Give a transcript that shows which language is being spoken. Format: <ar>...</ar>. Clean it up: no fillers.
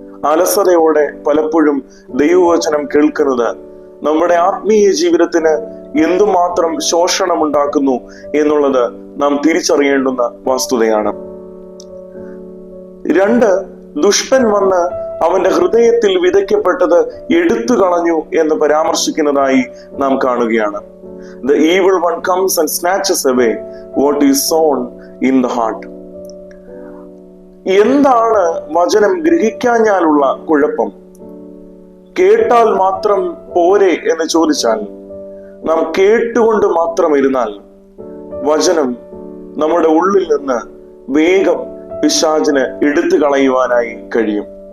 <ml>അലസതയോടെ പലപ്പോഴും ദൈവവചനം കേൾക്കുന്നത് നമ്മുടെ ആത്മീയ ജീവിതത്തിന് എന്തുമാത്രം ശോഷണമുണ്ടാക്കുന്നു എന്നുള്ളത് നാം തിരിച്ചറിയേണ്ടുന്ന വസ്തുതയാണ്. 2, ദുഷ്ടൻ വന്ന് അവന്റെ ഹൃദയത്തിൽ വിതയ്ക്കപ്പെട്ടത് എടുത്തു കളഞ്ഞു എന്ന് പരാമർശിക്കുന്നതായി നാം കാണുകയാണ്.</ml> <en>The evil one comes and snatches away what is sown in the heart.</en> <ml>എന്താണ് വചനം ഗ്രഹിക്കാഞ്ഞാലുള്ള കുഴപ്പം? കേട്ടാൽ മാത്രം പോരെ എന്ന് ചോദിച്ചാൽ, നാം കേട്ടുകൊണ്ട് മാത്രം ഇരുന്നാൽ വചനം നമ്മുടെ ഉള്ളിൽ നിന്ന് വേഗം പിശാചിന് എടുത്തു കളയുവാനായി കഴിയും.</ml>